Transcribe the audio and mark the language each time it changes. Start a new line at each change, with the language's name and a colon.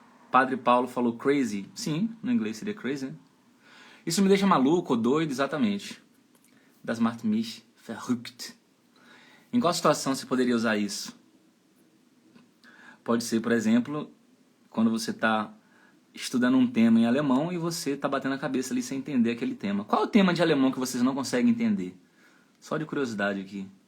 Portuguese: Padre Paulo falou crazy. Sim, no inglês seria crazy, né? Isso me deixa maluco ou doido, exatamente.
German: Das macht mich verrückt.
Portuguese: Em qual situação você poderia usar isso? Pode ser, por exemplo, quando você está estudando um tema em alemão e você está batendo a cabeça ali sem entender aquele tema. Qual é o tema de alemão que vocês não conseguem entender? Só de curiosidade aqui.